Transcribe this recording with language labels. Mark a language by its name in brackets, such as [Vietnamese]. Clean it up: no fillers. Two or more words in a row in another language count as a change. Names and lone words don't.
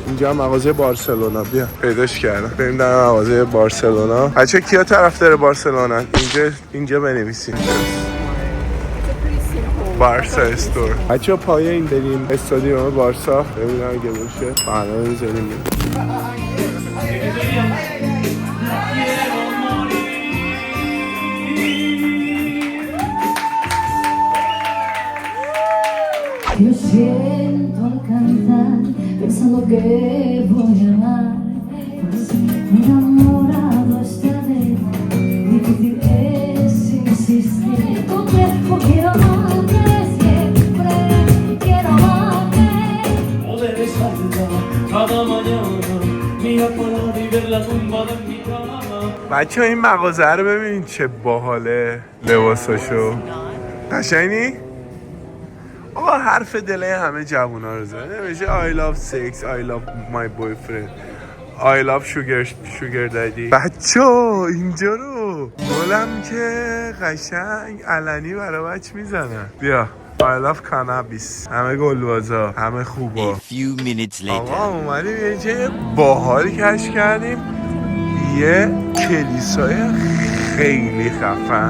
[Persian] اینجا مغازه بارسلونا، بیا پیداش کردم. بریم در مغازه بارسلونا. بچه کیا طرفدار بارسلونا؟ اینجا بنویسین بارسا استور. بچه پایه این بریم استادیوم بارسا ببینم اگه باشه فردا میزنیم. [Spanish] Yo siento al cantar, pensando que voy a amar, pues enamorado está de difícil es insistir. Tu cuerpo quiero amarte siempre, quiero amarte. No debes olvidar cada mañana, mira para ver la tumba de mi cama. [Persian] بچه این مغازه رو ببینید چه باحاله، لباساشو قشنگی؟ آقا حرف دله همه جوونا رو زده نمیشه [English] I love sex, I love my boyfriend, I love sugar daddy. [Persian] بچه اینجا رو گلم که قشنگ علنی برای بچه میزنن. بیا [English] I love cannabis. [Persian] همه گلوازا، همه خوبا. آقا اومدیم یه جای باحالی کشف کردیم، یه کلیسای خیلی خفن.